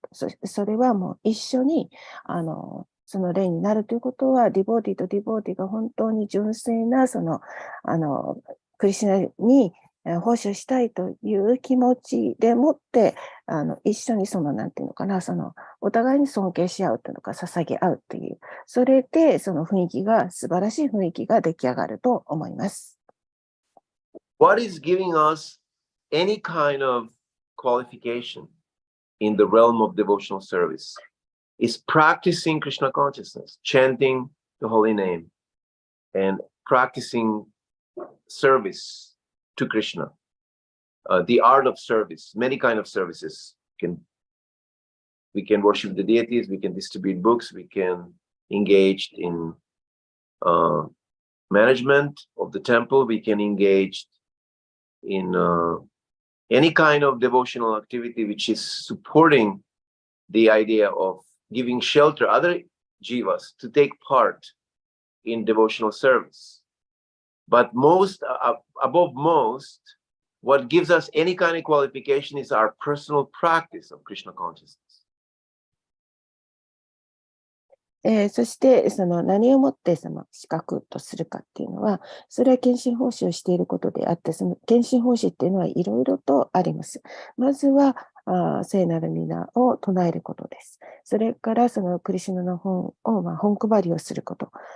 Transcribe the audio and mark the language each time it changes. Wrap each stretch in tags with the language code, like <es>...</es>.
<ja>それはもう一緒にその例になるということは、ディボーティとディボーティが本当に純粋なクリシュナに奉仕をしたいという気持ちでもって一緒になんていうのかな、お互いに尊敬し合うというのか、捧げ合うという、それでその雰囲気が、素晴らしい雰囲気が出来上がると思います。</ja> <en>What is giving us any kind of qualification in the realm of devotional service is practicing Krishna consciousness, chanting the holy name, and practicing service to Krishna. The art of service, many kind of services. We can worship the deities, we can distribute books, we can engage in management of the temple, we can engage in any kind of devotional activity which is supporting the idea of giving shelter other jivas to take part in devotional service. But above most, what gives us any kind of qualification is our personal practice of Krishna consciousness.</en> <ja>そして何をもって資格とするかっていうのは、それは献身奉仕をしていることであって、その献身奉仕っていうのはいろいろとあります。まずは聖なる皆を唱えることです。それからクリシュナの本を本配りをすること。</ja>